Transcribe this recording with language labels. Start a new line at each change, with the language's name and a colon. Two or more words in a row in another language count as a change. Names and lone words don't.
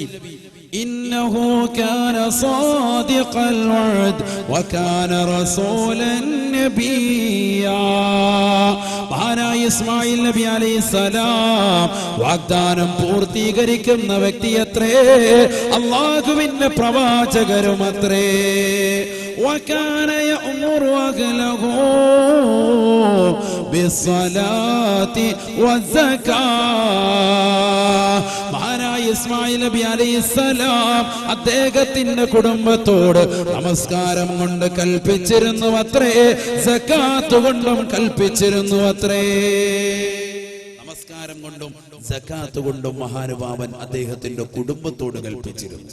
Arabic: إنه كان صادق الوعد وكان رسولا نبيا.
Malayalam: മഹാനായ ഇസ്മായിൽ നബി അലൈഹിസ്സലാം വാഗ്ദാനം പൂർത്തീകരിക്കുന്ന വ്യക്തിയത്രേ, അല്ലാഹുവിന്റെ പ്രവാചകരുമത്രേ.
Arabic: وكان يأمر أهله بالصلاة والزكاة.
Malayalam: മഹാനായ ഇസ്മായിൽ നബി അലൈഹിസ്സലാം അദ്ദേഹത്തിന്റെ കുടുംബത്തോട് നമസ്കാരം കൊണ്ട് കൽപ്പിച്ചിരുന്നു അത്രേ, സകാത്ത് കൊണ്ടും കൽപ്പിച്ചിരുന്നു അത്രേ. നമസ്കാരം കൊണ്ടും സകാത്ത് കൊണ്ടും മഹാനുഭാവൻ അദ്ദേഹത്തിന്റെ കുടുംബത്തോട് കൽപ്പിച്ചിരുന്നു.